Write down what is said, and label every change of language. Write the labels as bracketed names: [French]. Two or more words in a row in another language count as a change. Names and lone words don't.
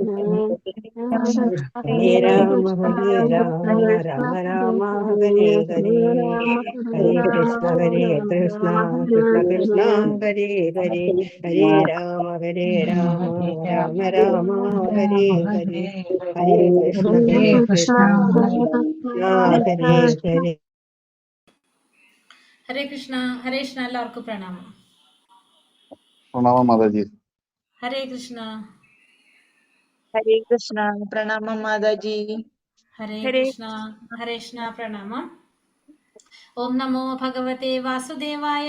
[Sanskrit] രാമ രാമ ഹരേ ഹരേ ഹരേ കൃഷ്ണ കൃഷ്ണ കൃഷ്ണ ഹരേ ഹരേ ഹരേ രാമ രാമ ഹരേ ഹരേ ഹരേ കൃഷ്ണ കൃഷ്ണ ഹരേ ഹരേ. [Malayalam] ഹരേ കൃഷ്ണ. ഹരേ കൃഷ്ണ. എല്ലാവർക്കും പ്രണാമം. പ്രണാമം മാതാജി. ഹരേ കൃഷ്ണ. ഹരേ കൃഷ്ണ. പ്രണാമം മാതാജി. ഹരേ കൃഷ്ണ. ഹരേ കൃഷ്ണ. പ്രണാമം. [Sanskrit] ഓം നമോ ഭഗവതേ വാസുദേവായ.